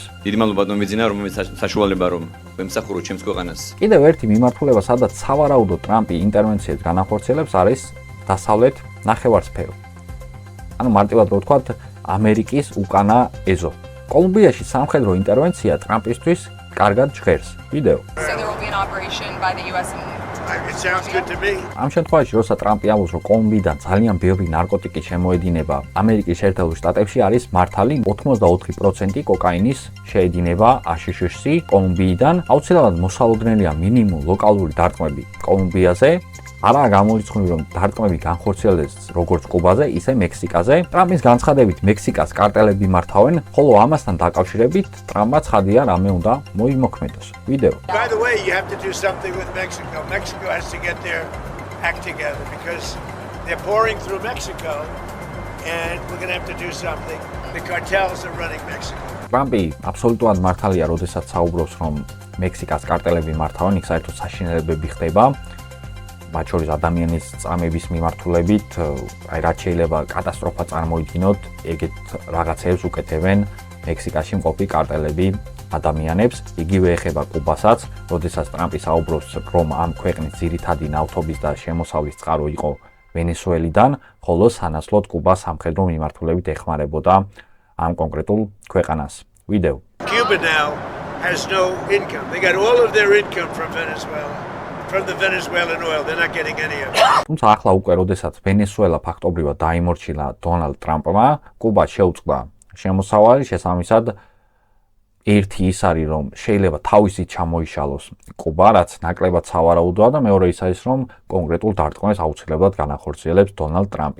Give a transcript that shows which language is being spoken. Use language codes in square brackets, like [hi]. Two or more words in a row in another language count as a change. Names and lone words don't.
[ka] დიდი მადლობა დომიძინა, რომელიც საშუალება რომ ვემსახუროთ ჩემს ქვეყანას. კიდევ ერთი მიმართულება, სადაც სავარაუდოდ ტრამპი ინტერვენციებს განახორციელებს, არის დასავლეთ ნახევარსფერო. ანუ მარტივად რო ვთქვათ, ამერიკის უკანა ეზო. კოლუმბიაში სამხედრო ინტერვენცია ტრამპისთვის კარგად ჟღერს. ვიდეო. [en] It sounds good to me. [ka] ამ შემთხვევაში, როცა ტრამპი ამბობს, რომ კოლუმბიიდან ძალიან ბევრი ნარკოტიკი შემოედინება ამერიკის შეერთებულ შტატებში, არის მართალი 84% კოკაინის შეედინება ASHS-ში კოლუმბიიდან. აუცილებლად მოსალოდნელია მინიმუმ ლოკალური დარტყმები კოლუმბიაზე. არაა გამორიცხული, რომ დარტყმები განხორციელდეს როგორც კუბაზე, ისე მექსიკაზე. ტრამპის განცხადებით, მექსიკას კარტელები მართავენ, ხოლო ამასთან დაკავშირებით ტრამპმა ცხადია, რამე უნდა მოიმოქმედოს. ვიდეო. [en] By the way, you have to do something with Mexico. Mexico has to get their act together because they're pouring through Mexico and we're going to have to do something. The cartels are running Mexico. [ka] ტრამპი აბსოლუტურად მართალია, როდესაც საუბრობს, რომ მექსიკას კარტელები მართავენ, იქ საერთოდ საშინელებები ხდება. მათ შორის ადამიანის წამების მიმართულებით, აი რაც შეიძლება კატასტროფა წარმოიდგინოთ, ეგეთ რაღაცებს უკეთებენ მექსიკაში მყოფი კარტელები ადამიანებს. იგივე ეხება კუბასაც, როდესაც ტრამპი საუბრობს, რომ ამ ქვეყნის ძირითადი ნავთობის და შემოსავლის წყარო იყო ვენესუელიდან, ხოლო სანაცვლოდ კუბა სამხედრო მიმართულებით ეხმარებოდა ამ კონკრეტულ ქვეყანას. ვიდეო. [en] Cuba now has no income. They got all of their income from Venezuela. From the Venezuelan oil. They're not getting any of it. [ka] თუმცა ახლა უკვე როდესაც ვენესუელა ფაქტობრივად დაიმორჩილა დონალდ ტრამპმა, კუბა შეუწყდა შემოსავალი, შესაბამისად ერთი ის არის, რომ შეიძლება თავისით ჩამოიშალოს კუბა, რაც ნაკლებად სავარაუდოა და მეორე ის არის, რომ კონკრეტულ დარტყმებს აუცილებლად განახორციელებს დონალდ ტრამპი.